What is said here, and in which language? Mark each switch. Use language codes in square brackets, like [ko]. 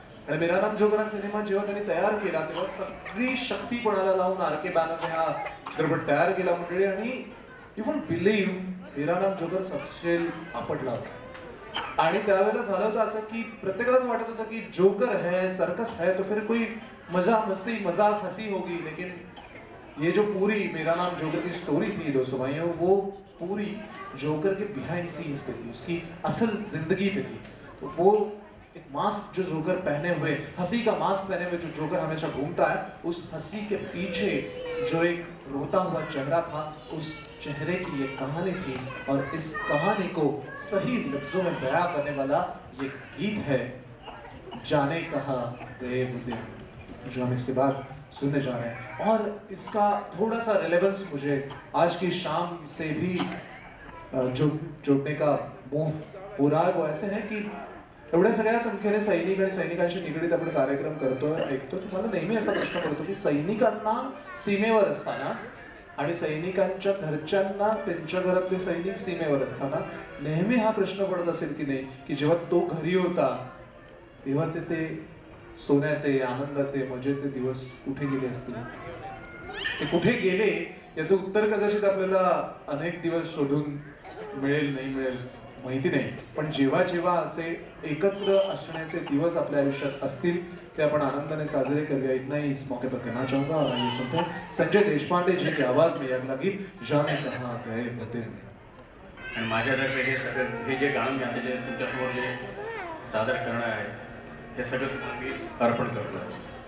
[mr] आणि मेरा नाम जोकर हा सिनेमा जेव्हा त्यांनी तयार केला तेव्हा सगळी शक्ती पणाला लावून आर.के. बॅनरने हा चित्रपट तयार केला मंडळी. आणि [en] you won't believe [mr] मेरा नाम जोकर सबसेल आपटला होता. आणि त्यावेळेला झालं होतं असं की प्रत्येकालाच वाटत होतं की [hi] जोकर है, सर्कस है, तो फिर कोई मजा मस्ती मजाक हंसी होगी. लेकिन ये जो पूरी मेरा नाम जोकर की स्टोरी थी दोस्तों भाइयों, वो पूरी जोकर के बिहाइंड सीन्स पे थी, उसकी असल जिंदगी पे थी. तो वो एक मास्क जो जोकर पहने हुए, हंसी का मास्क पहने हुए जो जोकर हमेशा घूमता है, उस हंसी के पीछे जो एक रोता हुआ चेहरा था, उस चेहरे की ये कहानी थी. और इस कहानी को सही लफ्जों में बयां करने वाला ये गीत है जाने कहा गए वो दिन, जो हम इसके बाद सुनने जा रहे हैं. और इसका थोड़ा सा रिलेवेंस मुझे आज की शाम से भी जोड़ने का मोह हो रहा है. वो ऐसे है की [mr] एवढ्या सगळ्या संख्येने सैनिक आणि सैनिकांशी निगडीत आपण कार्यक्रम करतोय, ऐकतो. तुम्हाला नेहमी असा प्रश्न पडतो की सैनिकांना सीमेवर असताना आणि सैनिकांच्या घरच्यांना त्यांच्या घरातले सैनिक सीमेवर असताना नेहमी हा प्रश्न पडत असेल की नाही की जेव्हा तो घरी होता तेव्हाचे ते सोन्याचे, आनंदाचे, मजेचे दिवस कुठे गेले असतील. ते कुठे गेले याचं उत्तर कदाचित आपल्याला अनेक दिवस शोधून मिळेल नाही मिळेल माहिती नाही. पण जेव्हा जेव्हा असे एकत्र असण्याचे दिवस आपल्या आयुष्यात असतील ते आपण आनंदाने साजरे करूया. [hi] इतना ही इस मौके पर कहना चाहूंगा. और ये सुनते हैं संजय देशपांडे जी की आवाज में अगला गीत जाने कहाँ गए वो दिन. [mr] आणि माझ्यातर्फे हे सगळं हे जे गाणं मी आता जे तुमच्यासमोर जे सादर करणार आहे हे सगळं तुम्हाला मी अर्पण करतो आहे.